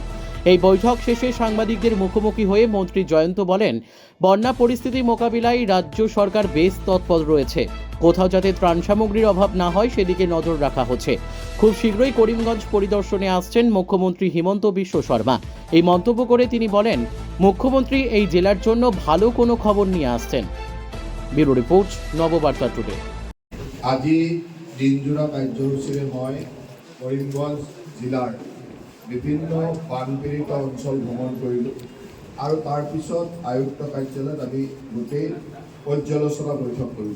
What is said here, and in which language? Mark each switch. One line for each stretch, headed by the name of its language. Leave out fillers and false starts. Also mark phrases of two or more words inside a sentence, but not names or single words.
Bangla: এই বৈঠক শেষে সাংবাদিকদের মুখোমুখি হয়ে মন্ত্রী জয়ন্ত বলেন, বন্যা পরিস্থিতি মোকাবিলায় রাজ্য সরকার বেশ তৎপর রয়েছে। কোথাও যাতে ত্রাণ সামগ্রীর অভাব না হয় সেদিকে নজর রাখা হচ্ছে। খুব শীঘ্রই করিমগঞ্জ পরিদর্শনে আসছেন মুখ্যমন্ত্রী হিমন্ত বিশ্ব শর্মা। এই মন্তব্য করে তিনি বলেন, মুখ্যমন্ত্রী এই জেলার জন্য ভালো কোনো খবর নিয়ে আসছেন। ব্যুরো রিপোর্ট, নববার্তা টুডে।
Assamese: আজি দিনজোৰা কাৰ্যসূচীৰে মই কৰিমগঞ্জ জিলাৰ বিভিন্ন বানপীড়িত অঞ্চল ভ্ৰমণ কৰিলোঁ আৰু তাৰপিছত আয়ুক্ত কাৰ্যালয়ত আমি গোটেই পৰ্যালোচনা বৈঠক কৰিলোঁ।